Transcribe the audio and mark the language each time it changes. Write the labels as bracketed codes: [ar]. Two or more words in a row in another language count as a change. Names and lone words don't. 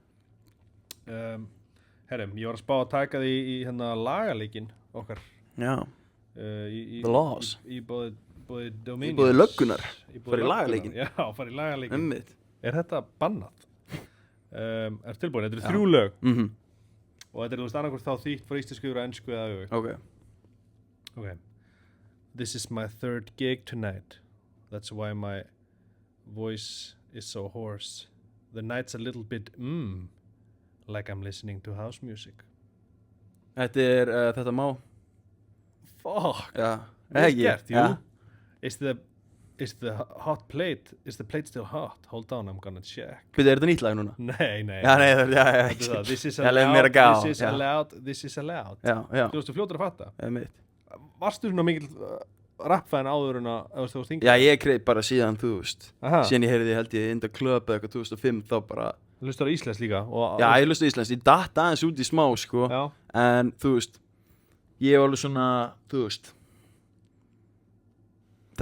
[is] Herrum, ég var að spá að taka því í hérna lagaleikinn okkar. Já. [en] The Laws. [is] Í bóði Dominions. Í bóði löggunar. Fara í lagaleikinn. Já, fara í lagaleikinn. Einmitt. Er þetta bannað? Er tilbúin, þetta eru 3 lög. Og þetta er, þú veist, annarkvort þá þýtt frá íslensku yfir á ensku eða öfugt. Okay. [en] This is my 3rd gig tonight. That's why my voice is so hoarse. The night's a little bit like I'm listening to house music. [is] Þetta má. Fuck. Já. Vel gert, jú. [en] Is the hot plate? Is the plate still hot? Hold on, I'm gonna check. [is] Byrju, er þetta nýtt lag núna? Nei. Já. [en] This is allowed. [is] Já. Þú veist, þú fljótur að fatta. Einmitt. Varstu svona mikill rappfæn áður en að þú veist Já, ég kreið bara síðan, þú veist. Síðan ég heyrði, held ég, In the Club eða eitthvað 2005, þá bara... Hlustar á íslensk líka? Já, ég hlusta á íslensk. Ég datt aðeins út í smá, sko. Já. En, þú veist, ég var alveg svona, þú veist...